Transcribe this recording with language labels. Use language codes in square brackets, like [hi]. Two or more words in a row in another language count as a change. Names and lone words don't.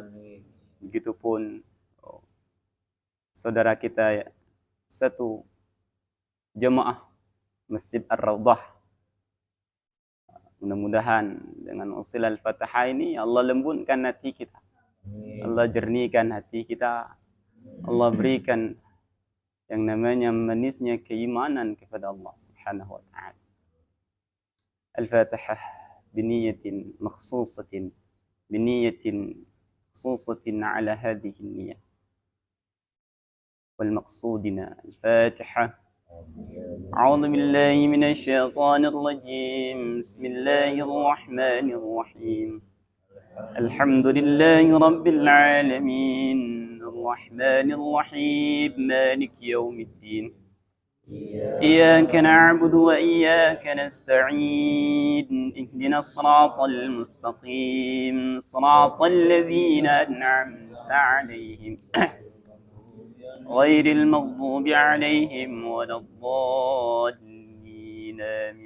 [id] Begitupun saudara kita satu jemaah Masjid Ar-Raudhah Mudah-mudahan dengan usil Al-Fatihah ini Allah lembutkan hati kita. Allah jernihkan hati kita. Allah berikan yang namanya manisnya keimanan kepada Allah [ar] سبحانه وتعالى. الفاتحة بنية مخصوصة بنية مخصوصة على هذه النية. والمقصودين الفاتحة. أعوذ بالله من الشيطان الرجيم بسم الله الرحمن الرحيم الحمد لله رب العالمين الرحمن الرحيم مالك يوم الدين إياك نعبد وإياك نستعين اهدنا الصراط المستقيم صراط الذين أنعمت عليهم غير المغضوب عليهم ولا الضالين آمين.